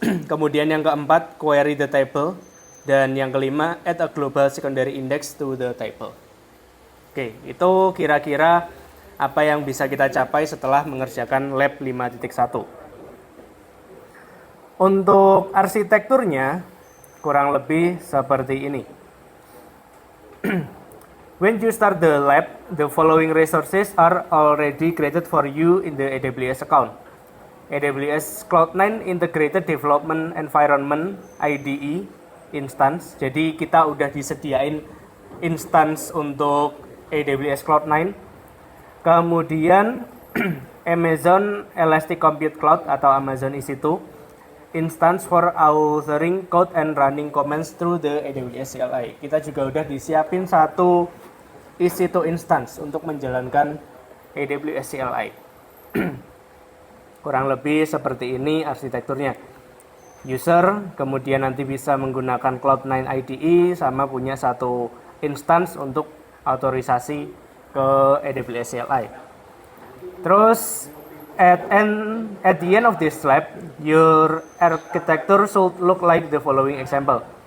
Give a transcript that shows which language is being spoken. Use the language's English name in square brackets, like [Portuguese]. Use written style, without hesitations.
[Indonesian] Kemudian yang keempat, [English] query the table. [Indonesian] Dan yang kelima, [English] add a global secondary index to the table. [Indonesian] Oke, itu kira-kira apa yang bisa kita capai setelah mengerjakan lab 5.1. Untuk arsitekturnya, kurang lebih seperti ini. [English] When you start the lab, the following resources are already created for you in the AWS account. AWS Cloud9 Integrated Development Environment IDE instance. [Indonesian] Jadi kita udah disediain instance untuk AWS Cloud9. Kemudian [English] Amazon Elastic Compute Cloud [Indonesian] atau [English] Amazon EC2 instance for authoring code and running commands through the AWS CLI. [Indonesian] Kita juga udah disiapin satu EC2 instance untuk menjalankan AWS CLI. Kurang lebih seperti ini arsitekturnya. User kemudian nanti bisa menggunakan Cloud9 IDE sama punya satu instance untuk otorisasi ke AWS CLI. Terus [English] at the end of this lab, your architecture should look like the following example.